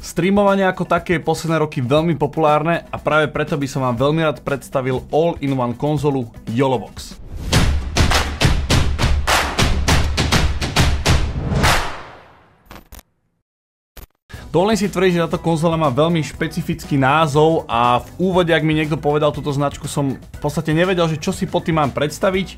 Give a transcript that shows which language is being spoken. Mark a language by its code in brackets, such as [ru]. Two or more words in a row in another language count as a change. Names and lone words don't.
[sk] Streamovanie ako také je posledné roky veľmi populárne a práve preto by som vám veľmi rád predstavil all-in-one konzolu YOLOBOX. Dovolím si tvrdiť, že táto konzola má veľmi špecifický názov a v úvode, ak mi niekto povedal túto značku, som v podstate nevedel, že čo si pod tým mám predstaviť.